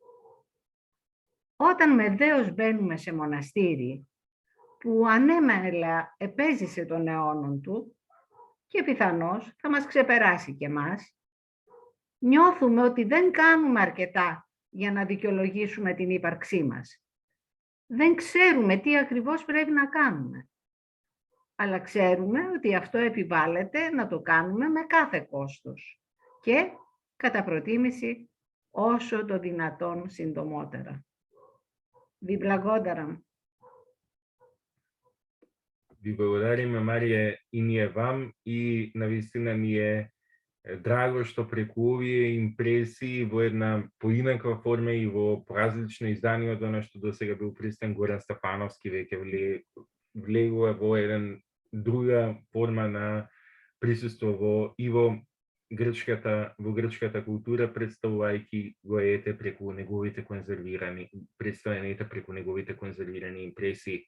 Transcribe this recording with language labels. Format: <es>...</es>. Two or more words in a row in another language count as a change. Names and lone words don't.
<el>Όταν με δέος μπαίνουμε σε μοναστήρι που ανέμελα επέζησε των αιώνων του και πιθανώς θα μας ξεπεράσει και μας, νιώθουμε ότι δεν κάνουμε αρκετά για να δικαιολογήσουμε την ύπαρξή μας. Δεν ξέρουμε τι ακριβώς πρέπει να κάνουμε, αλλά ξέρουμε ότι αυτό επιβάλλεται να το κάνουμε με κάθε κόστος και, κατά προτίμηση, όσο το δυνατόν συντομότερα.</el> <mk>Ви благодарам. Ви благодариме, Марија, и ние вам, и навистина ни е драго што преку овие импресии во една поинаква форма и во поразлично издание од оно што досега бил представен Горан Стефановски, веќе влегува во еден друга форма на присуство во грчката култура, представувајќи го ете преку неговите представените преку неговите конзервирани импресии.</mk>